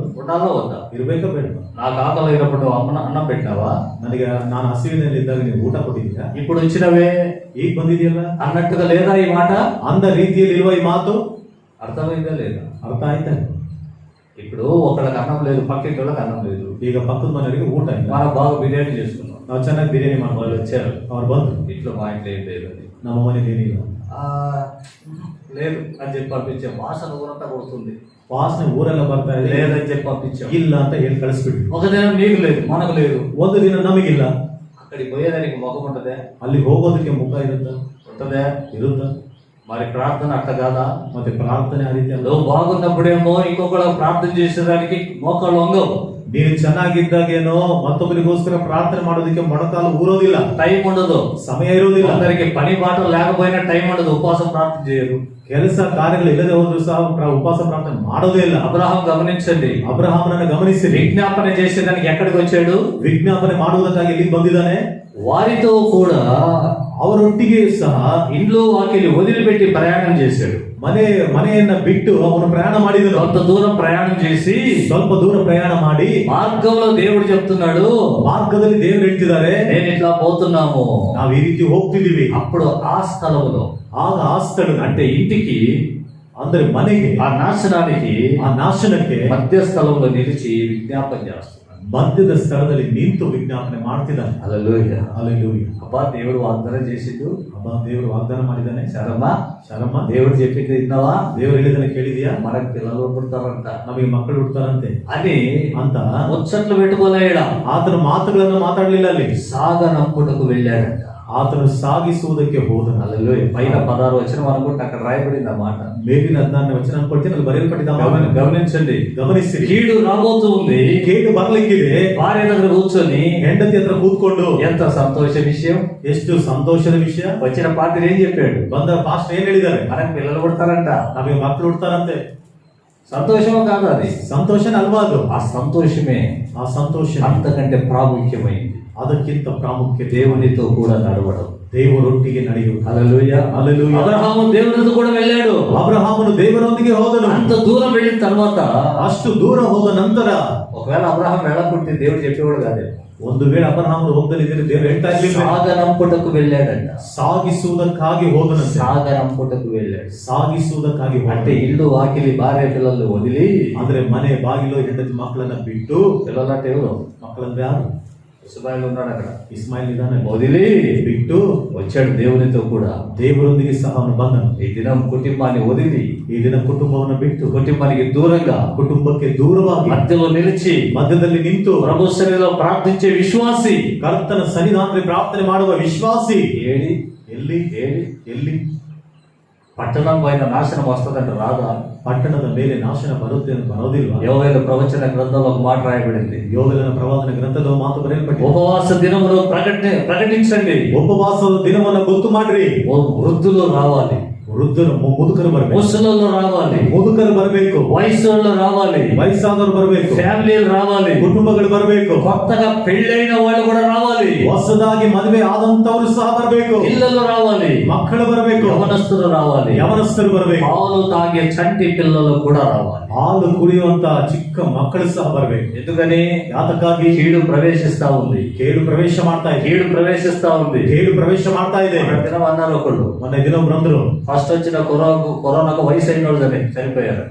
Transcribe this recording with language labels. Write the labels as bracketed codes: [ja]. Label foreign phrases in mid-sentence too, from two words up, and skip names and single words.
[te] ఉండాలో వద్దా? [kn] ಇರ್ಬೇಕಾ ಬೇಡ? [te] నాకు ఆకలి అయినప్పుడు అన్నం పెట్టినావా? [kn] ನನಗೆ ನಾನು ಹಸಿವಿನಲ್ಲಿ ಇದ್ದಾಗ ನೀವು ಊಟ ಕೊಟ್ಟಿದ್ದೀಯಾ? [te] ఇప్పుడు వచ్చినవే [kn] ಈಗ ಬಂದಿದೆಯಲ್ಲ [te] అన్నట్టుగా లేదా ఈ మాట? [kn] ಅಂದ ರೀತಿಯಲ್ಲಿ ಇಲ್ವಾ ಈ ಮಾತು? [te] అర్థమైందా లేదా? [kn] ಅರ್ಥ ಆಯ್ತಾ? [te] ఇప్పుడు ఒకళ్ళకి అన్నం లేదు, పక్కింటి వాళ్ళకి అన్నం లేదు. [kn] ಈಗ ಪಕ್ಕದ ಮನೆಯವರಿಗೆ ಊಟ ಇಲ್ಲ, [te] మనం బాగా బిర్యానీ చేసుకున్నాం, [kn] ನಾವು ಚೆನ್ನಾಗಿ ಬಿರಿಯಾನಿ [te] వాళ్ళు [kn] ಮಾಡ್ಬೋದು, [te] వచ్చారు, [kn] ಅವ್ರು ಬಂದ್ರು, [te] ఇంట్లో మా ఇంట్లో ఏం లేదు అని. [kn] ನಮ್ಮ ಮನೇಲಿ ಏನಿಲ್ಲ, [te] లేదు అని చెప్పి పంపించాం. వాసన ఊరంతా కొడుతుంది, [kn] ವಾಸನೆ ಊರೆಲ್ಲ ಬರ್ತಾ ಇದೆ, [te] లేదని చెప్పి పంపించాం. [kn] ಇಲ್ಲ ಅಂತ ಹೇಳಿ ಕಳಿಸ್ಬಿಟ್ವಿ. [te] ఒక దినం నీకు లేదు, మనకు లేదు, [kn] ಒಂದು ದಿನ ನಮಗಿಲ್ಲ, [te] అక్కడికి పోయేదానికి ముఖం ఉంటదే, [kn] ಅಲ್ಲಿ ಹೋಗೋದಕ್ಕೆ ಮುಖ ಇರುತ್ತಾ? [te] ఉంటదే. [kn] ಇರುತ್ತಾ? [te] మరి ప్రార్థన అట్ట కాదా? [kn] ಮತ್ತೆ ಪ್ರಾರ್ಥನೆ ಆ ರೀತಿ ಅಲ್ಲ. [te] నువ్వు బాగున్నప్పుడేమో ఇంకొకళ్ళ ప్రార్థన చేసేదానికి మోకాళ్ళు వంగవు, [kn] ನೀನು ಚೆನ್ನಾಗಿದ್ದಾಗೇನೋ ಮತ್ತೊಬ್ಬರಿಗೋಸ್ಕರ ಪ್ರಾರ್ಥನೆ ಮಾಡೋದಕ್ಕೆ ಮೊಣಕಾಲು ಊರೋದಿಲ್ಲ, [te] టైం ఉండదు, [kn] ಸಮಯ ಇರೋದಿಲ್ಲ. [te] అందరికి పని పాటలు లేకపోయినా టైం ఉండదు, ఉపవాసం ప్రార్థన చేయరు. [kn] ಕೆಲಸ ಕಾರ್ಯಗಳು ಇಲ್ಲದೆ ಹೋದ್ರು ಸಹ ಉಪವಾಸ ಪ್ರಾರ್ಥನೆ ಮಾಡೋದೇ ಇಲ್ಲ. [te] అబ్రహాం గమనించండి, [kn] ಅಬ್ರಹಾಮನನ್ನು ಗಮನಿಸಿ, [te] విజ్ఞాపన చేసేదానికి ఎక్కడికి వచ్చాడు? [kn] ವಿಜ್ಞಾಪನೆ ಮಾಡುವುದಕ್ಕಾಗಿ ಇಲ್ಲಿ ಬಂದಿದ್ದಾನೆ. [te] వారితో కూడా [kn] ಅವರೊಟ್ಟಿಗೆ ಸಹ [te] ఇండ్లు వాకిలి వదిలిపెట్టి ప్రయాణం చేశాడు. [kn] ಮನೆಯನ್ನ ಬಿಟ್ಟು ಅವನು ಪ್ರಯಾಣ ಮಾಡಿದನು. [te] కొంత దూరం ప్రయాణం చేసి [kn] ಸ್ವಲ್ಪ ದೂರ ಪ್ರಯಾಣ ಮಾಡಿ [te] మార్గంలో దేవుడు చెప్తున్నాడు, [kn] ಮಾರ್ಗದಲ್ಲಿ ದೇವರು ಹೇಳ್ತಿದ್ದಾರೆ, [te] నేను ఇట్లా పోతున్నాము. [kn] ನಾವ್ ಈ ರೀತಿ ಹೋಗ್ತಿದೀವಿ. [te] అప్పుడు ఆ స్థలంలో, [kn] ಆಗ ಆ ಸ್ಥಳ [te] అంటే ఇంటికి, [kn] ಅಂದ್ರೆ ಮನೆಗೆ, [te] ఆ నాశనానికి [kn] ಆ ನಾಶನಕ್ಕೆ [te] మధ్య స్థలంలో నిలిచి విజ్ఞాపన చేస్తున్నాడు. [kn] ಮಧ್ಯದ ಸ್ಥಳದಲ್ಲಿ ನಿಂತು ವಿಜ್ಞಾಪನೆ ಮಾಡ್ತಿದ್ದಾನೆ. [te] హల్లెలూయా. [kn] ಹಲ್ಲೆಲೂಯಾ. [te] అబ్బా దేవుడు వాగ్దానం చేసిండు, [kn] ಅಬ್ಬಾ ದೇವರು ವಾಗ್ದಾನ ಮಾಡಿದ್ದಾನೆ. ಶರಮ್ಮ [te] దేవుడు చెప్పింది విన్నావా? [kn] ದೇವರು ಹೇಳಿದನ್ನ ಕೇಳಿದ್ಯಾ? [te] మనకు పిల్లలు పుడతారంట [kn] ನಮಗೆ ಮಕ್ಕಳು ಹುಡ್ತಾರಂತೆ [te] అని [kn] ಅಂತ [te] ముచ్చట్లు పెట్టుకోలేడా. [kn] ಆತನ ಮಾತುಗಳನ್ನು ಮಾತಾಡ್ಲಿಲ್ಲ. ಅಲ್ಲಿ [te] సాగనంపుటకు వెళ్ళాడంట. [kn] ಆತನು ಸಾಗಿಸುವುದಕ್ಕೆ ಹೋದನು. [te] హల్లెలూయా. పైన 16 వచనం అనుకుంటే అక్కడ రాయబడింది ఆ మాట. [kn] ಮೇಲಿನ 14ನೇ ವಚನ ಅನ್ಕೊಳ್ತೀನಿ, ಅಲ್ಲಿ ಬರೆಯಲ್ಪಟ್ಟಿದ್ದ [te] గమనించండి, [kn] ಗಮನಿಸಿರಿ. [te] కీడు రాబోతూ ఉంది, [kn] ಕೇಡು ಬರ್ಲಿಕ್ಕಿದೆ. [te] భార్య దగ్గర కూర్చొని [kn] ಹೆಂಡತಿ ಹತ್ರ ಕೂತ್ಕೊಂಡು [te] ఎంత సంతోష విషయం, [kn] ಎಷ್ಟು ಸಂತೋಷದ ವಿಷಯ. [te] వచ్చిన పాత్ర ఏం చెప్పాడు? [kn] ಬಂದ ಪಾಸ್ಟ್ ಏನ್ ಹೇಳಿದ್ದಾರೆ? [te] మనకు పిల్లలు పుడతారంట. [kn] ನಮಗೆ ಮಕ್ಕಳು ಹುಡ್ತಾರಂತೆ. [te] సంతోషమో కాదు అది? [kn] ಸಂತೋಷನ ಅಲ್ವಾ ಅದು? [te] ఆ సంతోషమే [kn] ಆ ಸಂತೋಷ [te] అంతకంటే ప్రాముఖ్యమైంది. [kn] ಅದಕ್ಕಿಂತ ಪ್ರಾಮುಖ್ಯ [te] దేవునితో కూడా నడవడం, [kn] ದೇವರೊಟ್ಟಿಗೆ ನಡೆಯುವುದು. [te] హల్లెలూయా. హల్లెలూయా. అబ్రహాము దేవునితో కూడా వెళ్ళాడు. [kn] ಅಬ್ರಹಾಮನು ದೇವರೊಂದಿಗೆ ಹೋದನು. [te] అంత దూరం వెళ్ళిన తర్వాత, [kn] ಅಷ್ಟು ದೂರ ಹೋದ ನಂತರ, [te] ఒకవేళ అబ్రహాం వెళ్ళకుంటే దేవుడు చెప్పేవాడు కాదే. [kn] ಒಂದು ವೇಳೆ ಅಬ್ರಹಾಮನು ಹೋಗಲಿದ್ದರೆ ದೇವರು ಹೇಳ್ತಾ ಇರ್ಲಿಲ್ಲ. [te] సాగనంపుటకు వెళ్ళాడంట. [kn] ಸಾಗಿಸುವುದಕ್ಕಾಗಿ ಹೋದನಂತೆ. [te] సాగనంపుటకు వెళ్ళాడు. [kn] ಸಾಗಿಸುವುದಕ್ಕಾಗಿ [te] అంటే [kn] ಹೋದ. [te] ఇల్లు వాకిలి భార్య పిల్లలు వదిలి, [kn] ಅಂದ್ರೆ ಮನೆ ಬಾಗಿಲು ಹೆಂಡತಿ ಮಕ್ಕಳನ್ನ ಬಿಟ್ಟು, [te] పిల్లలంటే ఎవరు? [kn] ಮಕ್ಕಳಂದ್ರೆ ಯಾರು? [te] ఇస్మాయిల్ ఉన్నాడు అక్కడ. [kn] ಇಸ್ಮಾಯಿಲ್ ಇದ್ದಾನೆ. [te] వదిలి [kn] ಬಿಟ್ಟು [te] వచ్చాడు దేవునితో కూడా. [kn] ದೇವರೊಂದಿಗೆ ಸಹ ಅವನು ಬಂದನು. [te] ఈ దినం కుటుంబాన్ని వదిలి, [kn] ಈ ದಿನ ಕುಟುಂಬವನ್ನು ಬಿಟ್ಟು, [te] కుటుంబానికి దూరంగా, [kn] ಕುಟುಂಬಕ್ಕೆ ದೂರವಾಗಿ [te] మధ్యలో నిలిచి [kn] ಮಧ್ಯದಲ್ಲಿ ನಿಂತು [te] ప్రభు సన్నిధిలో ప్రార్థించే విశ్వాసి, [kn] ಕರ್ತನ ಸನ್ನಿಧಾನದಲ್ಲಿ ಪ್ರಾರ್ಥನೆ ಮಾಡುವ ವಿಶ್ವಾಸಿ [te] ఏడి [kn] ಎಲ್ಲಿ ಎಲ್ಲಿ [te] పట్టణం పైన నాశనం వస్తుందంటే రాదా? [kn] ಪಟ್ಟಣದ ಮೇಲೆ ನಾಶನ ಬರುತ್ತೆ ಅಂತ ಬರೋದಿಲ್ವಾ? [te] యోవేలు ప్రవచన గ్రంథంలో ఒక మాట రాయబడింది, [kn] ಯೋವೇಲನ ಪ್ರವಾದನ ಗ್ರಂಥದ ಮಾತು ಬರೆಯಲ್ಪಟ್ಟಿದೆ. [te] ఉపవాస దినములు ప్రకటించండి, [kn] ಉಪವಾಸದ ದಿನವನ್ನ ಗೊತ್ತು ಮಾಡ್ರಿ. [te] వృద్ధులు రావాలి, [kn] ವೃದ್ಧರು ಮುದುಕರು ಬರಬೇಕು, [te] ముసలోళ్ళు రావాలి, [kn] ಮುದುಕರು ಬರಬೇಕು, [te] వయసులో రావాలి, [kn] ವಯಸ್ಸಾದವರು ಬರಬೇಕು, [te] ఫ్యామిలీలు రావాలి, [kn] ಕುಟುಂಬಗಳು ಬರಬೇಕು, [te] కొత్తగా పెళ్ళైన వాళ్ళు కూడా రావాలి, [kn] ಹೊಸದಾಗಿ ಮದುವೆ ಆದಂತವರು ಸಹ ಬರಬೇಕು, [te] పిల్లలు రావాలి, [kn] ಮಕ್ಕಳು ಬರಬೇಕು, [te] యవనస్తులు రావాలి, [kn] ಯವನಸ್ಥರು ಬರಬೇಕು, [te] పాలు తాగే చంటి పిల్లలు కూడా రావాలి, [kn] ಹಾಲು ಕುಡಿಯುವಂತ ಚಿಕ್ಕ ಮಕ್ಕಳು ಸಹ ಬರಬೇಕು. [te] ఎందుకని? [kn] ಯಾತಕ್ಕಾಗಿ? [te] కీడు ప్రవేశిస్తా ఉంది, [kn] ಕೇಡು ಪ್ರವೇಶ ಮಾಡ್ತಾ ಇದೆ. [te] కీడు ప్రవేశిస్తా ఉంది. [kn] ಕೇಡು ಪ್ರವೇಶ ಮಾಡ್ತಾ ಇದೆ. [te] ఒక దినం అన్నారు ఒకళ్ళు, [kn] ಮೊನ್ನೆ ದಿನ ಬಂದ್ರು, [te] ఫస్ట్ వచ్చిన కరోనాకు వయసు అయిన వాళ్ళు చనిపోయారంట.